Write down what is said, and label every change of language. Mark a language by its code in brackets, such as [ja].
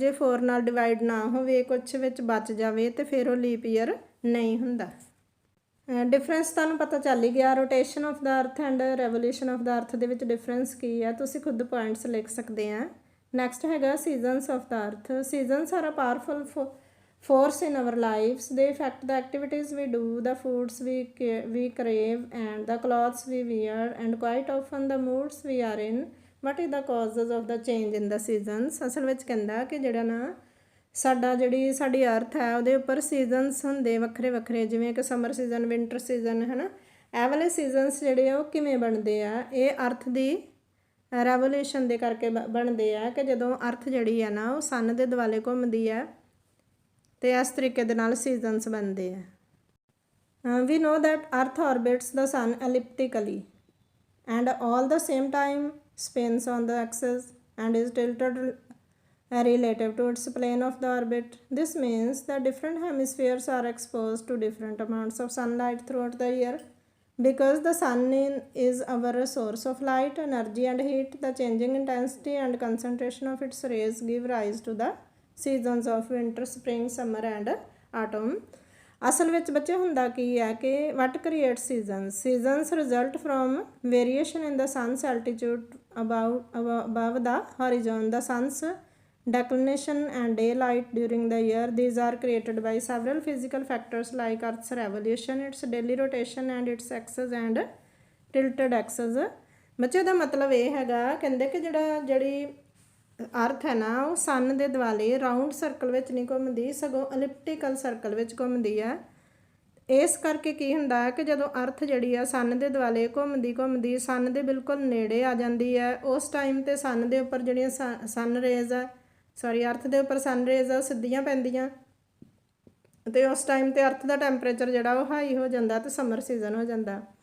[pa] ਜੇ 4 ਨਾਲ ਡਿਵਾਈਡ ਨਾ ਹੋਵੇ, ਕੁਛ ਵਿੱਚ ਬਚ ਜਾਵੇ, ਤੇ ਫਿਰ ਉਹ ਲੀਪ ਈਅਰ ਨਹੀਂ ਹੁੰਦਾ। ਡਿਫਰੈਂਸ ਤੁਹਾਨੂੰ ਪਤਾ ਚੱਲ ਹੀ ਗਿਆ। ਰੋਟੇਸ਼ਨ ਆਫ ਦਾ ਅਰਥ ਐਂਡ ਰੈਵੋਲੂਸ਼ਨ ਆਫ ਦਾ ਅਰਥ ਦੇ ਵਿੱਚ ਡਿਫਰੈਂਸ ਕੀ ਆ, ਤੁਸੀਂ ਖੁਦ ਪੁਆਇੰਟਸ ਲਿਖ ਸਕਦੇ ਆ। [en] Next ਹੈਗਾ seasons of the earth. Seasons are a powerful force in our lives. They affect the activities we do, the foods we crave, and the clothes we wear, and quite often the moods we are in. What is the causes of the change in the seasons? [pa] ਅਸਲ ਵਿੱਚ ਕਹਿੰਦਾ ਕਿ ਜਿਹੜਾ ਨਾ ਸਾਡੀ ਅਰਥ ਹੈ ਉਹਦੇ ਉੱਪਰ ਸੀਜ਼ਨਸ ਹੁੰਦੇ ਵੱਖਰੇ ਵੱਖਰੇ, ਜਿਵੇਂ ਕਿ ਸਮਰ ਸੀਜ਼ਨ, ਵਿੰਟਰ ਸੀਜ਼ਨ, ਹੈ ਨਾ। ਇਹ ਵਾਲੇ ਸੀਜ਼ਨਸ ਜਿਹੜੇ ਆ ਉਹ ਕਿਵੇਂ ਬਣਦੇ ਆ? ਇਹ ਅਰਥ ਦੀ ਰੈਵੋਲੂਸ਼ਨ ਦੇ ਕਰਕੇ ਬਣਦੇ ਆ ਕਿ ਜਦੋਂ ਅਰਥ ਜਿਹੜੀ ਆ ਨਾ ਉਹ ਸਨ ਦੇ ਦੁਆਲੇ ਘੁੰਮਦੀ ਆ, ਤੇ ਇਸ ਤਰੀਕੇ ਦੇ ਨਾਲ ਸੀਜ਼ਨਸ ਬਣਦੇ ਆ। ਵੀ ਨੋ ਦੈਟ ਅਰਥ ਆਰਬਿਟਸ ਦਾ ਸਨ ਐਲਿਪਟਿਕਲੀ and all ਦਾ same time spins on the axis and is tilted relative to its plane of the orbit. This means that different hemispheres are exposed to different amounts of sunlight throughout the year. Because the sun is our source of light, energy and heat, the changing intensity and concentration of its rays give rise to the seasons of winter, spring, summer and autumn. ਅਸਲ ਵਿੱਚ ਬੱਚੇ ਹੁੰਦਾ ਕੀ ਹੈ ਕਿ ਵਟ create seasons result from variation in ਦਾ sons altitude above the horizon, the sun's declination and daylight during the year. These are created by several physical factors like Earth's revolution, its daily rotation and its axis and tilted axis. ਬੱਚੇ ਦਾ ਮਤਲਬ ਇਹ ਹੈਗਾ, ਕਹਿੰਦੇ ਕਿ ਜਿਹੜੀ ਅਰਥ ਹੈ ਨਾ ਉਹ ਸਨ ਦੇ ਦੁਆਲੇ ਰਾਊਂਡ ਸਰਕਲ ਵਿੱਚ ਨਹੀਂ ਘੁੰਮਦੀ, ਸਗੋਂ ਐਲਿਪਟੀਕਲ ਸਰਕਲ ਵਿੱਚ ਘੁੰਮਦੀ ਹੈ। ਇਸ ਕਰਕੇ ਕੀ ਹੁੰਦਾ ਹੈ ਕਿ ਜਦੋਂ ਅਰਥ ਜਿਹੜੀ ਆ ਸਨ ਦੇ ਦੁਆਲੇ ਘੁੰਮਦੀ ਸਨ ਦੇ ਬਿਲਕੁਲ ਨੇੜੇ ਆ ਜਾਂਦੀ ਹੈ, ਉਸ ਟਾਈਮ ਤੇ ਸਨ ਦੇ ਉੱਪਰ ਜਿਹੜੀਆਂ ਸਨ ਰੇਜ਼ ਆ ਅਰਥ ਦੇ ਉੱਪਰ ਸਨ ਰੇਜ਼ ਆ ਉਹ ਸਿੱਧੀਆਂ ਪੈਂਦੀਆਂ ਤੇ ਉਸ ਟਾਈਮ ਤੇ ਅਰਥ ਦਾ ਟੈਂਪਰੇਚਰ ਜਿਹੜਾ ਉਹ ਹਾਈ ਹੋ ਜਾਂਦਾ ਤੇ ਸਮਰ ਸੀਜ਼ਨ ਹੋ ਜਾਂਦਾ।